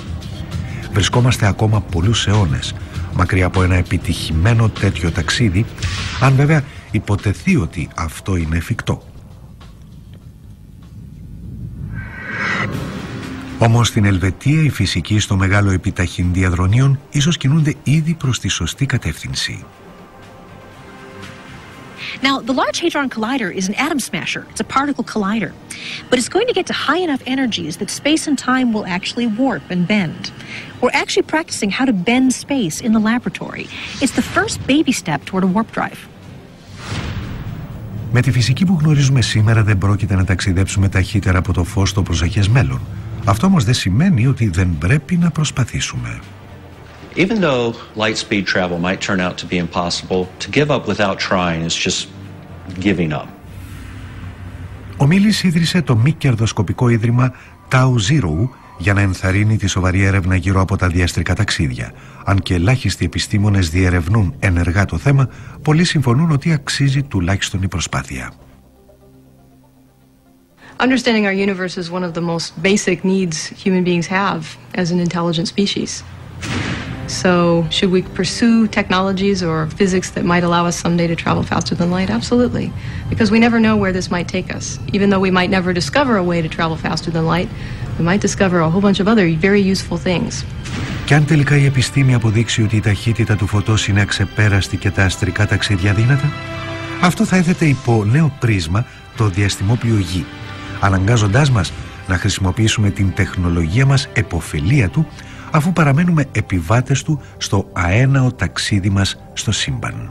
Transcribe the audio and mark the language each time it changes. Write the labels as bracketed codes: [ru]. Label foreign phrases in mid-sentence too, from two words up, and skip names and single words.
[el] Βρισκόμαστε ακόμα πολλούς αιώνες μακριά από ένα επιτυχημένο τέτοιο ταξίδι, αν βέβαια υποτεθεί ότι αυτό είναι εφικτό. Όμως στην Ελβετία οι φυσικοί στο μεγάλο επιταχύν διαδρονίων ίσως κινούνται ήδη προς τη σωστή κατεύθυνση. [en] Now, the Large Hadron Collider is an atom smasher. It's a particle collider. But it's going to get to high enough energies that space and time will actually warp and bend. We're actually practicing how to bend space in the laboratory. It's the first baby step toward a warp drive. [el] Με τη φυσική που γνωρίζουμε σήμερα δεν πρόκειται να ταξιδέψουμε ταχύτερα από το φως στο προσεχές μέλλον. Αυτό όμως δεν σημαίνει ότι δεν πρέπει να προσπαθήσουμε. [en] Even though light speed travel might turn out to be impossible, to give up without trying is just giving up. [el] Ο Μίλης ίδρυσε το μη κερδοσκοπικό ίδρυμα Tau Zero για να ενθαρρύνει τη σοβαρή έρευνα γύρω από τα διαστρικά ταξίδια. Αν και ελάχιστοι επιστήμονες διερευνούν ενεργά το θέμα, πολλοί συμφωνούν ότι αξίζει τουλάχιστον η προσπάθεια. [en] Understanding our universe is one of the most basic needs human beings have as an intelligent species. So, should we pursue technologies or physics that might allow us someday to travel faster than light? Absolutely. Because we never know where this might take us. Even though we might never discover a way to travel faster than light, we might discover a whole bunch of other very useful things. [el] Και αν τελικά η επιστήμη αποδείξει ότι η ταχύτητα του φωτός είναι αξεπέραστη και τα αστρικά ταξίδια αδύνατα, αυτό θα έθετε υπό νέο πρίσμα το διαστημόπλιο Γη, αναγκάζοντάς μας να χρησιμοποιήσουμε την τεχνολογία μας επωφελία του, αφού παραμένουμε επιβάτες του στο αέναο ταξίδι μας στο σύμπαν.